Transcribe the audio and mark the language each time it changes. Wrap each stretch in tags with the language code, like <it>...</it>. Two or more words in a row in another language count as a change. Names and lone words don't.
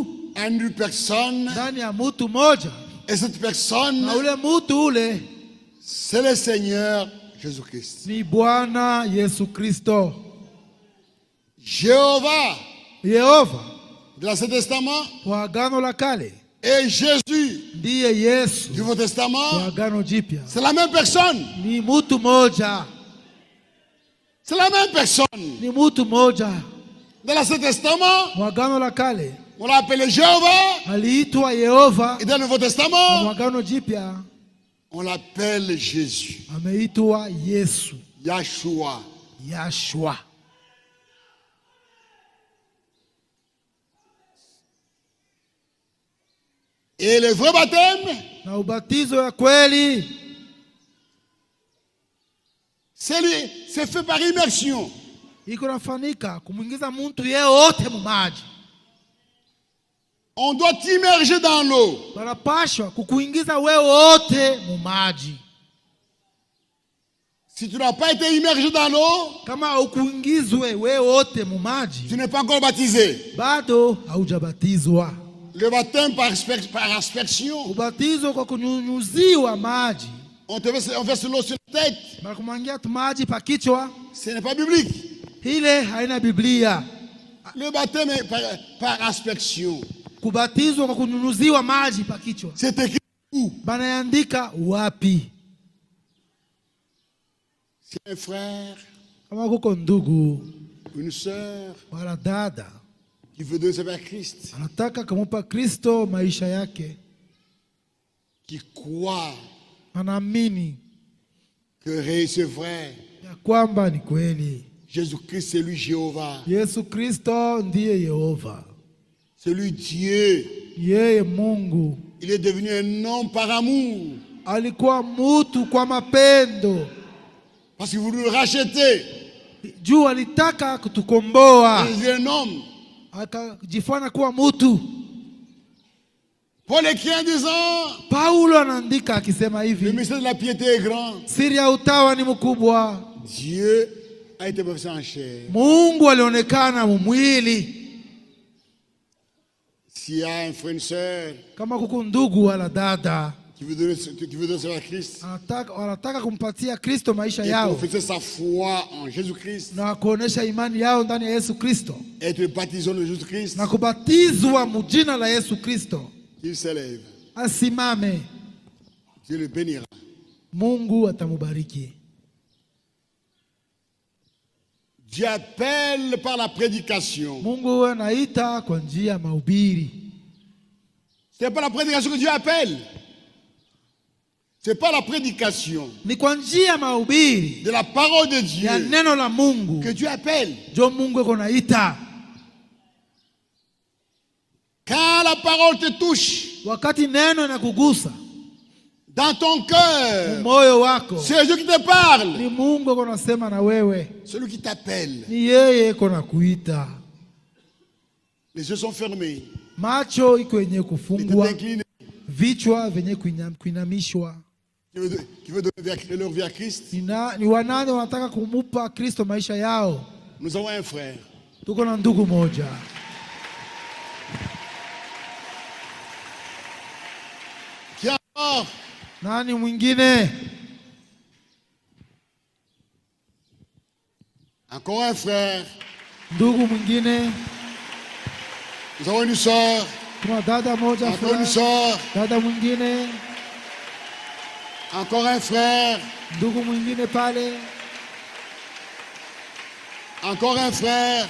<fr>En une personne.</fr> <sw>Ndani ya mtu moja.</sw> <fr>Et cette personne,</fr> <sw>na ule mtu ule,</sw> <fr>c'est le Seigneur Jésus-Christ.</fr> <sw>Ni Bwana Yesu Kristo.</sw> <fr>Jéhovah.</fr> <sw>Yehova.</sw> <fr>De l'Ancien Testament.</fr> <sw>Wa Agano la Kale.</sw> <fr>Et Jésus.</fr> <sw>Ndiye Yesu.</sw> <fr>Du Nouveau Testament.</fr> <sw>Wa Agano Jipya.</sw> <fr>C'est la même personne.</fr> <sw>Ni mtu moja.</sw> <fr>C'est la même personne.</fr> <sw>Ni mtu moja.</sw> <fr>Dans l'Ancien Testament,</fr> <sw>Wa Agano la Kale,</sw> <fr>on l'a appelé Jéhovah.</fr> <sw>Aliitwa Yehova.</sw> <fr>Et dans le Nouveau Testament,</fr> <sw>Wa Agano Jipya,</sw> <fr>on l'appelle Jésus.</fr> <sw>Ameitwa Yesu. Yahshua. Yahshua.</sw> <fr>Et le vrai baptême,</fr> <sw>na ubatizo ya kweli,</sw> <fr>c'est fait par immersion.</fr> <sw>Iko nafanyika kumuingiza mtu yeyote mu maji.</sw> <fr>On doit t'immerger dans l'eau.</fr> <sw>Banapashwa kukuingiza wewe wote mu maji.</sw> <fr>Si tu n'as pas été immergé dans l'eau,</fr> <sw>kama ukuingizwe wewe wote mu maji,</sw> <fr>tu n'es pas encore baptisé.</fr> <sw>Bado haujabatizwa.</sw> <fr>Le baptême par aspersion.</fr> <sw>Ubatizo kwa kunyunyuziwa maji.</sw> <fr>On verse l'eau sur la tête.</fr> <sw>Banakumwangia maji pa kichwa.</sw> <fr>Ce n'est pas biblique.</fr> <sw>Ile haina Biblia.</sw> <fr>Le baptême est par aspersion.</fr> <sw>Kubatizwa kwa kunyunyuziwa maji pa kichwa.</sw> <fr>C'est écrit où?</fr> <sw>Banaandika wapi?</sw> <fr>C'est un frère,</fr> <sw>kama kuko ndugu,</sw> <fr>une sœur,</fr> <sw>wala dada</sw> <fr>qui veut donner sa vie à Christ,</fr> <sw>anataka kumupa Kristo maisha yake,</sw> <fr>qui croit</fr> <sw>anaamini</sw> <fr>que c'est vrai,</fr> <sw>ya kwamba ni kweli,</sw> <fr>Jésus-Christ c'est lui Jéhovah,</fr> <sw>Yesu Kristo ndiye Yehova,</sw> <fr>c'est lui Dieu,</fr> <sw>yeye Mungu.</sw> <fr>Il est devenu un homme par amour,</fr> <sw>alikuwa mtu kwa mapendo,</sw> <fr>parce que vous nous rachetez.</fr> <sw>Juu alitaka kutukomboa.</sw> <fr>Il est un homme.</fr> <sw>Akajifanya kuwa mtu.</sw> <fr>Paul écrit en disant,</fr> <sw>Paulo anaandika akisema hivi,</sw> <fr>le mystère de la piété est grand.</fr> <sw>Siri ya utawa ni mkubwa.</sw> <fr>Dieu a été manifesté en chair.</fr> <sw>Mungu alionekana mwili.</sw> <fr>S'il y a un frère, une sœur,</fr> <sw>kama kuko ndugu wala dada,</sw> <fr>qui veut donner à Christ,</fr> <sw>wanataka kumpatia Kristo maisha</sw> <fr>et</fr> <sw>yao</sw> <fr>professer sa foi en Jésus-Christ,</fr> <sw>na kuonesha imani yao ndani ya Yesu Kristo,</sw> <fr>être baptisé en Jésus-Christ,</fr> <sw>na kubatizwa mjina la Yesu Kristo,</sw> <fr>qu'il s'élève.</fr> <sw>asimame,</sw> <fr>Dieu le bénira.</fr> <sw>Mungu atamubariki.</sw> <fr>Dieu appelle par la prédication.</fr> <sw>Mungu anaita kwa njia ya mahubiri.</sw> <fr>C'est pas la prédication que Dieu appelle. C'est pas la prédication</fr> <sw>Ni kwa njia ya mahubiri</sw> <fr>de la parole de Dieu</fr> <sw>ya neno la Mungu</sw> <fr>que Dieu appelle.</fr> <sw>ndio Mungu yuko naita.</sw> <fr>Quand la parole te touche</fr> <sw>Wakati neno inakugusa</sw> <fr>dans ton cœur,</fr> <sw>moyo wako,</sw> <fr>c'est Dieu qui te parle.</fr> <sw>ni Mungu yuko nasema na wewe,</sw> <fr>Celui qui t'appelle.</fr> <sw>ni yeye yuko nakuita.</sw> <fr>Les yeux sont fermés.</fr> <sw>Macho iko yenye</sw> <fr>Les</fr> <sw>kufungwa,</sw> <fr>têtes inclinées.</fr> <sw>vichwa vyenye kuinamishwa.</sw> <fr>Qui veut donner leur vie à Christ.</fr> <sw>Ni wanani wanataka kumupa Kristo maisha yao.</sw> <fr>Nous avons un frère.</fr> <sw>Tuko na ndugu moja.</sw> <fr>Qui a mort.</fr> <sw>Nani mwingine?</sw> <fr>Encore un frère.</fr> <sw>Ndugu mwingine.</sw> <fr>Nous avons une soeur.</fr> <sw>Kuna dada moja.</sw> <fr>Encore une soeur.</fr> <sw>Dada mwingine.</sw> <fr>Encore un frère.</fr> <sw>Ndugu mwingine pale.</sw> <fr>Encore un frère.</fr>